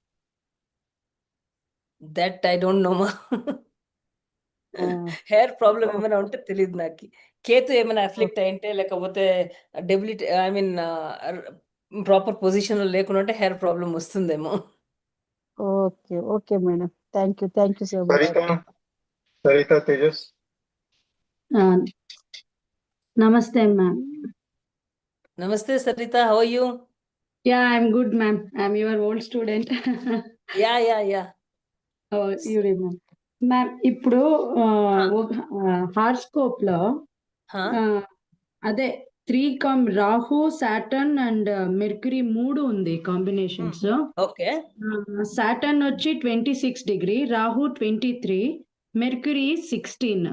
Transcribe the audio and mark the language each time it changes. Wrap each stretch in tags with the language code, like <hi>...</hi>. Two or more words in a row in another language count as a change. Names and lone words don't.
<en>That I don't know</en> <te>మా.</te> <en>hair problem</en> <te>ఏమైనా ఉంటే తెలియదు నాకు. కేతు ఏమైనా అఫ్లిక్ట్ అయింటే, లేకపోతే డెబిలిటీ,</te> <en>I mean proper position</en> <te>లో లేకుండా ఉంటే</te> <en>hair problem</en> <te>వస్తుందేమో.</te> <en>Okay madam, thank you so much. Sarita Tejas. Namaste, ma'am. Namaste, Sarita. How are you? Yeah, I'm good, ma'am. I'm your old student. Yeah. Oh, you remember. Ma'am,</en> <te>ఇప్పుడు హార్స్కోప్ లో అదే 3 రాహు,</te> <en>Saturn and Mercury</en> <te>3 ఉంది కాంబినేషన్స్. ఓకే. సాటర్న్ వచ్చి 26 డిగ్రీ, రాహు 23, మెర్క్యూరీ 16.</te>